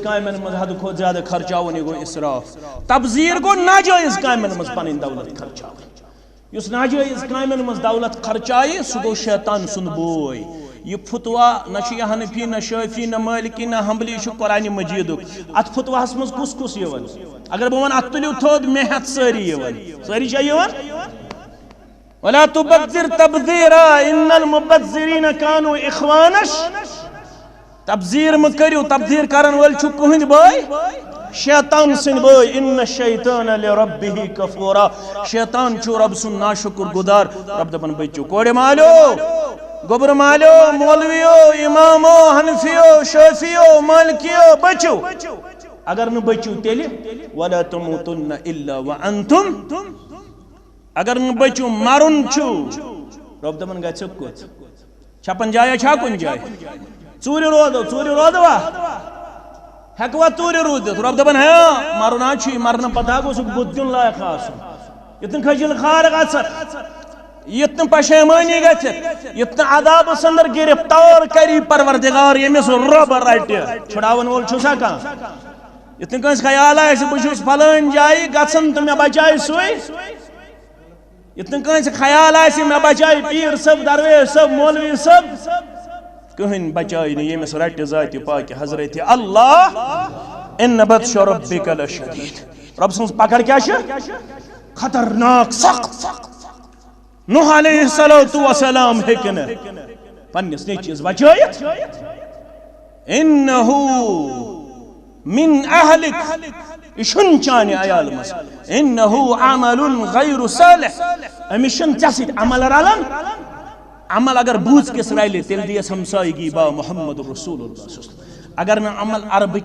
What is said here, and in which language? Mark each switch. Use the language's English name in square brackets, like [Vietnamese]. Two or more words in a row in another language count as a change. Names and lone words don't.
[Kashmiri] کامٮ۪ن منٛز حدٕ کھۄتہٕ زیادٕ خرچاوُن یہِ گوٚو اِسراف تبذیٖر گوٚو ناجٲیز کامٮ۪ن منٛز پنٕنۍ دولت خرچاوٕنۍ یُس ناجٲیز کامٮ۪ن منٛز دولت خرچایہِ سُہ گوٚو شیطان سُنٛد بوے یہ فتوا نہ چھُ یہِ حنفی نہ شٲفی نہ مالکی نہ حنبلی چھُ قرآنِ مجیدُک اتھ فتواہس منٛز کُس کُس یِوان اگر بہٕ ونہٕ اتھ تُلِو تھوٚد مےٚ ہٮ۪تھ سٲری یِوان سٲری چھا یِوان [Arabic] ولا تبذر تبذیرا ان المبذرین کانوا اخوانا [Kashmiri] تبذیر مہٕ کٔرِو تبذیر کرن وٲلۍ چھُ کٕہٕنٛدۍ بٲے شیطان سٕنٛدۍ بٲے [Arabic] ان الشیطان لربہ کفورا [Kashmiri] شیطان چھُ رب سُنٛد ناشکر گُزار رب دپان بٔچِو کورِ مالیو گوبر مالیو مولویو امامو حنفیو شافیو مالکیو بچو اگر نہ بچو تیلہِ [Arabic] ولا تموتن الا وانتم [Kashmiri] اگر نہ بچو مرن چھُ رب دپان گژھِ کوٚت چھپن جایا چھا کُنہِ جایہِ ژوٗرِ روزوا ہیٚکوا ژوٗرِ روٗزِتھ رب دپان ہے مرُن حظ چھُ مرنہٕ پتہٕ گوٚژھُکھ بُتھ دیُن لایق آسُن یِتھ نہٕ کھٔجِل خار گژھکھ یِتھ نہٕ پشیمٲنی گژھِتھ یِتھ نہٕ عذاب سندر گرفتار کری پروردگار ییٚمِس رۄب رٹہِ چھُڑاون وول چھُسا کانٛہہ یِتھ نہٕ کٲنٛسہِ خیال آسہِ بہٕ چھُس فلٲنۍ جایہِ گژھان تہٕ مےٚ بچایہِ سُے یِتھ نہٕ کٲنٛسہِ خیال آسہِ مےٚ بچایہِ پیٖر صٲب درویش صٲب مولوی صٲب کٕہٕنۍ بچایہِ نہٕ ییٚمِس رٹہِ ذاتہِ پاکہِ حضرتِ اللہ [Arabic] ان بطش ربک لشدید [Kashmiri] رب سٕنٛز پکڑ کیٛاہ چھِ خطرناک سخت نوح [Arabic] علیہ السلام [Kashmiri] ہیٚکہِ نہٕ پننِس نیٚچوِس بچٲیِتھ [Arabic] انہو من اہلک [Kashmiri] یہ چھُنہٕ چانہِ عیال منٛز [Arabic] انہو عمل غیر صالح [Kashmiri] أمِس چھُنہٕ ژےٚ سۭتۍ عمل رلان عمل اگر بوٗژ کِس رلہِ تیٚلہِ دِیَس ہمسایگی با [Arabic] محمد رسول اللہ [Kashmiri] اگر نہٕ عمل عربہٕ